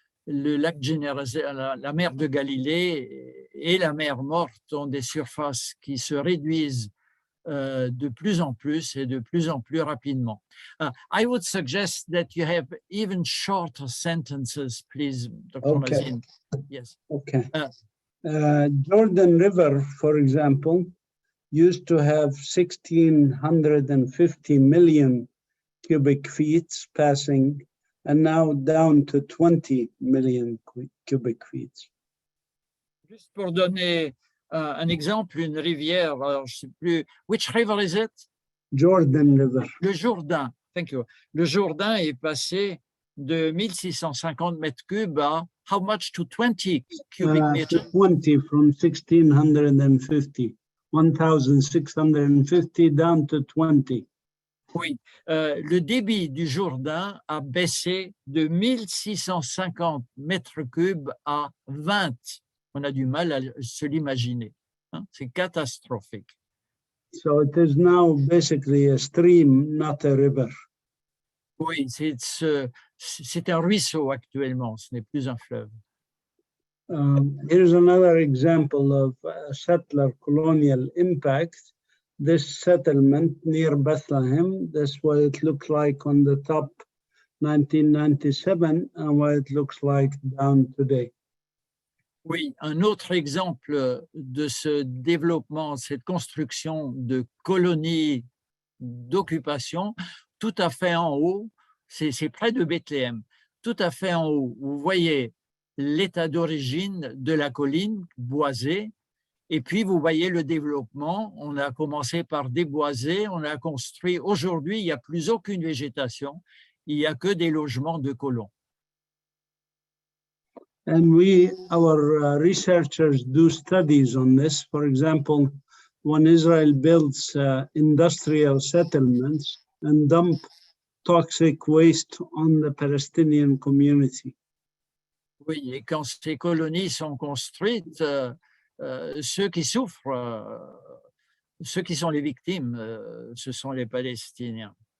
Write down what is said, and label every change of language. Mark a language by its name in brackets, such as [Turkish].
[French] le lac Générosé, la mer de Galilée et la mer Morte ont des surfaces qui se réduisent de plus en plus et de plus en plus rapidement. [English] I would suggest that you have even shorter sentences, please, Dr. Okay. Mazin. Yes. Okay. Uh, Jordan River, for example, used to have 1,650 million cubic feet passing, and now down to 20 million cubic feet. [French] Juste pour donner un exemple, une rivière, alors je sais plus, [English] which river is it? Jordan River. [French] Le Jourdain, [English] thank you. [French] Le Jourdain est passé de 1650 mètres cubes à [English] how much to 20 cubic meters? 20 from 1,650. 1,650 down to 20. [French] Oui, le débit du Jourdain a baissé de 1650 mètres cubes à 20. On a du mal à se l'imaginer. Hein? C'est catastrophique. [English] So it is now basically a stream, not a river. [French] Oui, c'est un ruisseau actuellement, ce n'est plus un fleuve. [English] Here's another example of settler colonial impact. This settlement near Bethlehem, that's what it looked like on the top 1997 and what it looks like down today. [French] Oui, un autre exemple de ce développement, cette construction de colonies d'occupation, tout à fait en haut, c'est près de Bethléem, tout à fait en haut. Vous voyez l'état d'origine de la colline boisée, et puis vous voyez le développement. On a commencé par déboiser, on a construit. Aujourd'hui, il n'y a plus aucune végétation, il n'y a que des logements de colons. [English] And our researchers do studies on this. For example, when Israel builds industrial settlements and dump toxic waste on the Palestinian community. [French] Oui, et quand ces colonies sont construites, ceux qui souffrent, ceux qui sont les victimes, ce sont les Palestiniens.